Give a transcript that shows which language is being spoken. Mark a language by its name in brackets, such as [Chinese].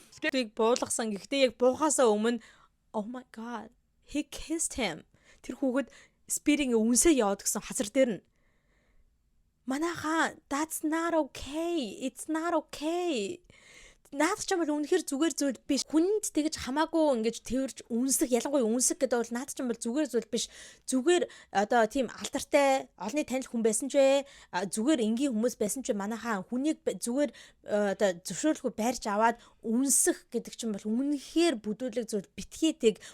[Mongolian] Тэг буулгасан гэхдээ яг буухаасаа өмнө [English] oh my god he kissed him. [Mongolian] Тэр хүүхэд спиринг үнсээ яваад гисэн хазар дээр нь. Манайхаа [English] that's not okay. It's not okay. [Mongolian] Наад ч юм бол үнэхээр зүгээр зүйл биш. Хүнд тэгэж хамаагүй ингэж тэрж үнсэх ялангуяа үнсэх гэдэг бол наад ч юм бол зүгээр зүйл биш. Зүгээр одоо тийм алдартай олонний танил хүн байсан ч вэ? Зүгээр энгийн хүмүүс байсан ч манайхаа хүнийг зүгээр одоо зөвшөөрлгүй барьж аваад үнсэх гэдэг чинь бол үнэхээр бүдүүлэг зүйл битгийдэг.